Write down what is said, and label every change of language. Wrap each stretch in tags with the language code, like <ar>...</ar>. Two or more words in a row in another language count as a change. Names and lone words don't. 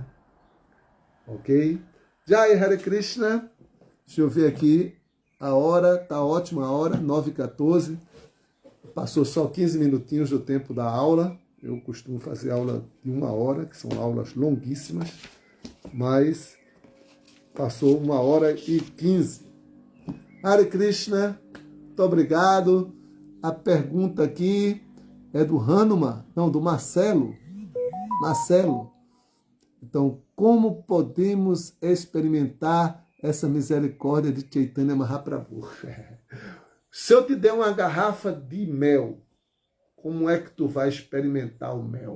<pt>Ok? Jai Hare Krishna. Deixa eu ver aqui. A hora, tá ótima a hora, 9h14. Passou só 15 minutinhos do tempo da aula. Eu costumo fazer aula de 1 hora, que são aulas longuíssimas. Mas passou 1h15. Hare Krishna. Muito obrigado. A pergunta aqui é do Hanuman, não, do Marcelo. Marcelo. Então, como podemos experimentar essa misericórdia de Chaitanya Mahaprabhu? Se eu te der uma garrafa de mel, como é que tu vai experimentar o mel?</pt>